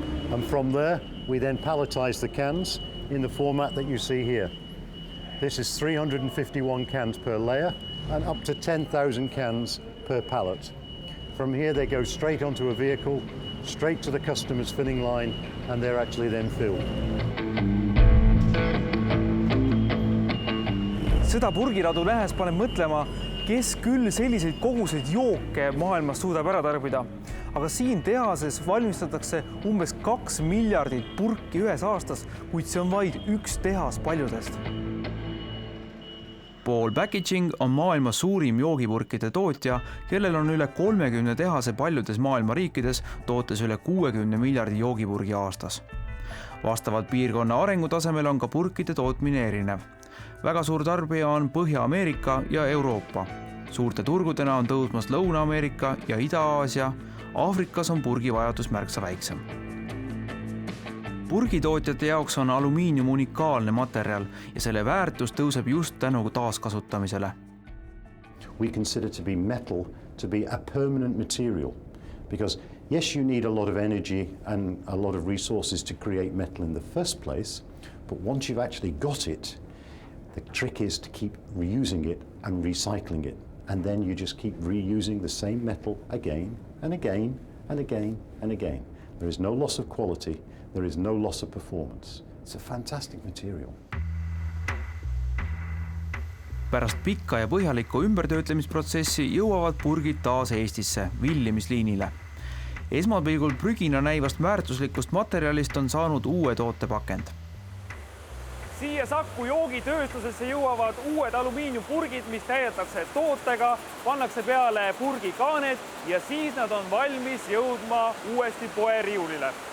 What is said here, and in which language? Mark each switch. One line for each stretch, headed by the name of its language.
English: And from there, we then palletize the cans in the format that you see here. This is 351 cans per layer and up to 10,000 cans per pallet. From here, they go straight onto a vehicle, straight to the customer's filling line, and they're actually then filled.
Estonian: Seda purgiradu nähes paneb mõtlema, kes küll selliseid koguseid jooke maailmas suudab ära tarbida. Aga siin tehases valmistatakse umbes 2 miljardit purki ühes aastas, kuid see on vaid üks tehas paljudest. Paul Packaging on maailma suurim joogipurkide tootja, kellel on üle 30 tehase paljudes maailma riikides, tootes üle 60 miljardi joogipurgi aastas. Vastavalt piirkonna arengutasemel on ka purkide tootmine erinev. Väga suur tarbija on Põhja-Ameerika ja Euroopa. Suurte turgudena on tõusmas Lõuna-Ameerika ja Ida-Aasia. Aafrikas on purgivajadus märksa väiksem. Purgitootjate jaoks on alumiinium unikaalne materjal ja selle väärtus tõuseb just tänu taaskasutamisele.
English: We consider to be metal to be a permanent material because yes, you need a lot of energy and a lot of resources to create metal in the first place, but once you've actually got it, the trick is to keep reusing it and recycling it. And then you just keep reusing the same metal again and again and again and again. There is no loss of quality. There is no loss of performance. It's a fantastic material.
Estonian: Pärast pikka ja põhjalikku ümbertöötlemisprotsessi jõuavad purgid taas Eestisse, villimisliinile. Esmapilgul prügina näivast väärtuslikust materjalist on saanud uue tootepakend. Siia Saku joogitööstusesse jõuavad uued alumiiniumpurgid, mis täidetakse tootega, pannakse peale purgikaanet ja siis nad on valmis jõudma uuesti poeriiulile.